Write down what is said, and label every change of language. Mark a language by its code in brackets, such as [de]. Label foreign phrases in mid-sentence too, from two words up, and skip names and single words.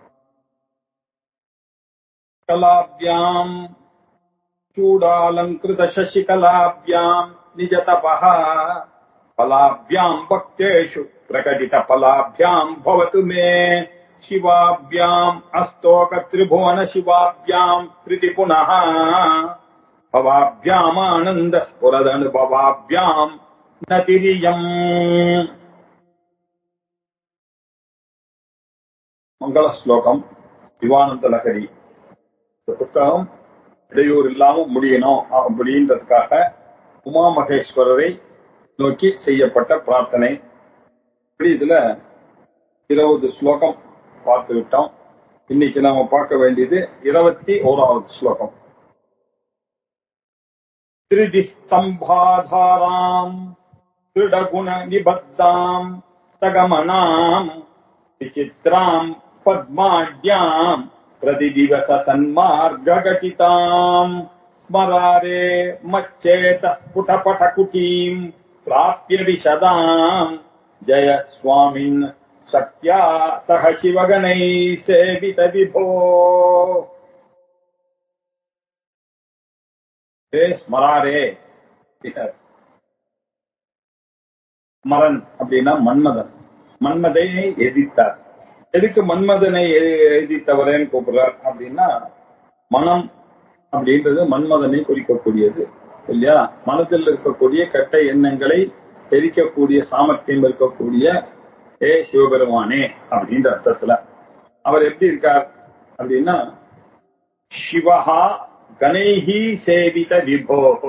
[sa] कलाभ्यां चूडालंकृत शशिकलाभ्यां निजतपः फलाभ्यां भक्तेषु प्रकटित फलाभ्यां भवतु मे शिवाभ्याम् अस्तोक त्रिभुवन शिवाभ्यां प्रीति पुनः भवाभ्याम् आनन्द स्फुरदनुभवाभ्यां नतिरियम्। [ta] மங்கள ஸ்லோகம் சிவானந்த லகரி. இந்த புஸ்தகம் இடையூறு இல்லாம முடியணும் அப்படின்றதுக்காக உமா மகேஸ்வரரை நோக்கி செய்யப்பட்ட பிரார்த்தனை. இதுல 20 ஸ்லோகம் பார்த்து விட்டோம். இன்னைக்கு நாம பார்க்க வேண்டியது 21வது ஸ்லோகம். [sa] त्रिधृतिस्तम्भाधाराम् दृढगुण निबद्धाम् सगमनाम् विचित्राम् पद्माढ्याम् प्रतिदिवस सन्मार्गघटिताम् स्मरारे मच्चेत स्फुटपटकुटीम् प्राप्य विशदाम् जय स्वामिन् शक्त्या सह शिवगणैः सेवित विभो। [ta] स्मरारे ஸ்மரன் அப்படின்னா மன்மதன். மன்மதனை எதிர்த்தார். எதுக்கு மன்மதனை எழுதித்தவரேன்னு கூப்பிடுறார் அப்படின்னா, மனம் அப்படின்றது மன்மதனை குறிக்கக்கூடியது இல்லையா? மனதில் இருக்கக்கூடிய கெட்ட எண்ணங்களை எரிக்கக்கூடிய சாமர்த்தியம் இருக்கக்கூடிய சிவபெருமானே அப்படின்ற அர்த்தத்துல அவர் எப்படி இருக்கார் அப்படின்னா, [sa] शिवः गणैः सेवित विभो.